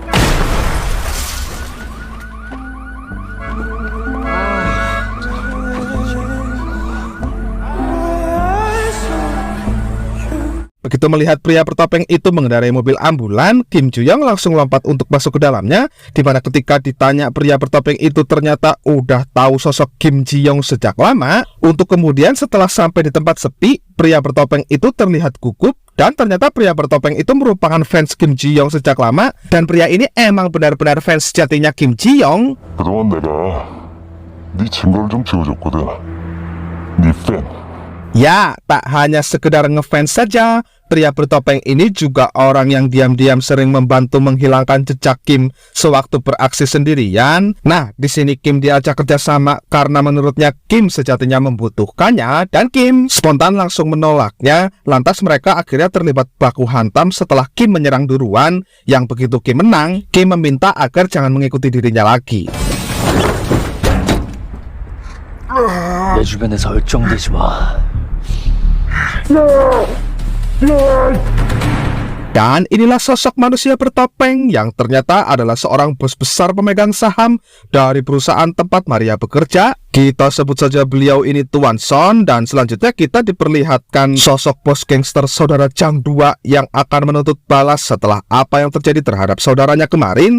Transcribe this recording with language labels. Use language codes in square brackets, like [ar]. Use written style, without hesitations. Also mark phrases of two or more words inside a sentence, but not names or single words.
[id] Begitu melihat pria bertopeng itu mengendarai mobil ambulan, Kim Ju Young langsung lompat untuk masuk ke dalamnya, di mana ketika ditanya pria bertopeng itu ternyata udah tahu sosok Kim Ji Young sejak lama. Untuk kemudian setelah sampai di tempat sepi, pria bertopeng itu terlihat gugup dan ternyata pria bertopeng itu merupakan fans Kim Ji Young sejak lama dan pria ini emang benar-benar fans sejatinya Kim Ji Young. [ko] 그동안 내가 네 증거를 좀 지워줬거든. 네 팬. [id] Ya, tak hanya sekedar ngefans saja, pria bertopeng ini juga orang yang diam-diam sering membantu menghilangkan jejak Kim sewaktu beraksi sendirian. Nah, di sini Kim diajak kerjasama karena menurutnya Kim sejatinya membutuhkannya dan Kim spontan langsung menolaknya. Lantas mereka akhirnya terlibat baku hantam setelah Kim menyerang duluan. Yang begitu Kim menang, Kim meminta agar jangan mengikuti dirinya lagi. [ko] 내 주변에서 얼쩡대지 마. [id] Dan inilah sosok manusia bertopeng yang ternyata adalah seorang bos besar pemegang saham dari perusahaan tempat Maria bekerja. Kita sebut saja beliau ini Tuan Son. Dan selanjutnya kita diperlihatkan sosok bos gangster saudara Jang Dua yang akan menuntut balas setelah apa yang terjadi terhadap saudaranya kemarin.